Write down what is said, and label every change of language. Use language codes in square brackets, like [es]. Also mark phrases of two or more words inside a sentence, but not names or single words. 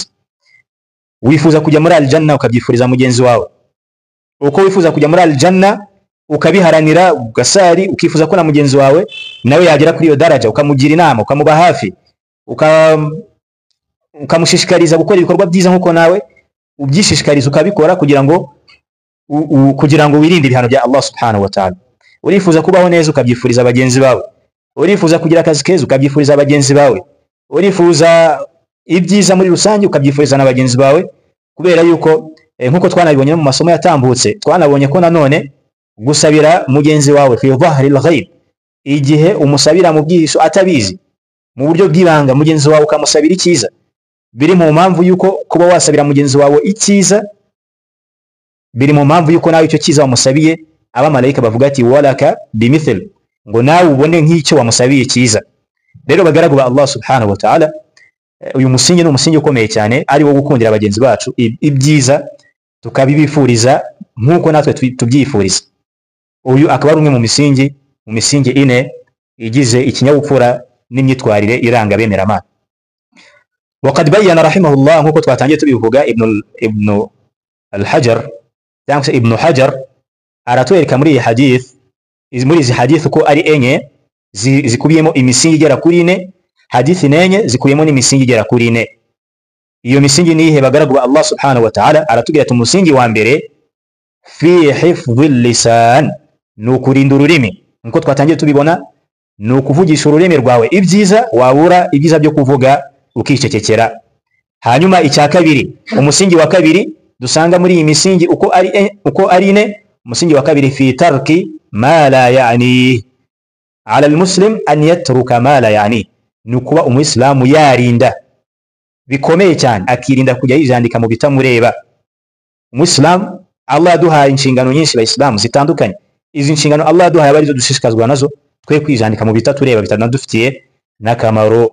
[rw] Wifuza kujya muri aljanna ukabyifuriza mugenzi wawe, uko wifuza kujya muri aljanna ukabiharanira, ugasari ukifuza ko na mugenzi wawe nawe yagera kuri iyo daraja, ukamugira inama, ukamuba hafi, ukamushishikariza gukora ibikorwa byiza nk'uko nawe ubyishishikariza ukabikora, kugira ngo wirinde ibihano bya Allah [ar] سبحانه وتعالى. [rw] Urifuza kubaho neza ukabyifuriza bagenzi bawe, urifuza kugira akazi keza ukabyifuriza bagenzi bawe, urifuza ibyiza muri rusange ukabyifuriza na bagenzi bawe, kubera yuko nkuko twanabibonye mu masomo yatambutse, twanabonye ko nanone gusabira mugenzi wawe [ar] في ظهر الغيب, [rw] igihe umusabira mu bwihisho atabizi, mu buryo bw'ibanga, mugenzi wawe ukamusabira icyiza, biri mu mpamvu yuko kuba wasabira mugenzi wawe icyiza, biri mu mpamvu yuko nawe icyo cyiza wamusabiye abamarayika bavuga ati [ar] ولك بمثل, [rw] ngo nawe ubone nk'icyo wamusabiye cyiza. Rero bagaragu ba Allah [ar] سبحانه وتعالى, [rw] uyu musingi ni umusingi ukomeye cyane, ari wo gukundira bagenzi bacu ibyiza tukabibifuriza nk'uko natwe tubyifuriza. Uyu akaba ari umwe mu misingi ine igize ikinyabupfura n'imyitwarire iranga abemeramana. [ar] وقد بين رحمه الله [rw] nkuko twatangiye tubivuga ibn al-Hajar cyangwa se ibn Hajar aratwereka muri iyi hadith, muri izi hadith ko ari enye zikubiyemo imisingi igera kuri 4, hadith nenye zikubiyemo n'imisingi igera kuri 4. Iyo misingi ni ihe bagaragu Allah [ar] سبحانه وتعالى [rw] aratubwira ati umusingi wa mbere [ar] في حفظ اللسان, [rw] nukurinda ururimi. Nkuko twatangiye tubibona, nukuvugisha ururimi rwawe ibyiza, wabura ibyiza byo kuvuga ukicecekera. Hanyuma icya kabiri, umusingi wa kabiri dusanga muri iyi misingi uko ari 4, umusingi wa kabiri [ar] في ترك ما لا يعنيه على المسلم أن يترك ما لا يعنيه, [rw] nukuba umuislamu yarinda bikomeye cyane, akirinda kujya yijandika mu bitamureba. Umuislamu Allah yaduhaye inshingano nyinshi abayisilamu zitandukanye, izi nshingano Allah yaduhaye bari zo dushishikazwa nazo, twe kwijandika mu bitatureba bitanadufitiye n'akamaro.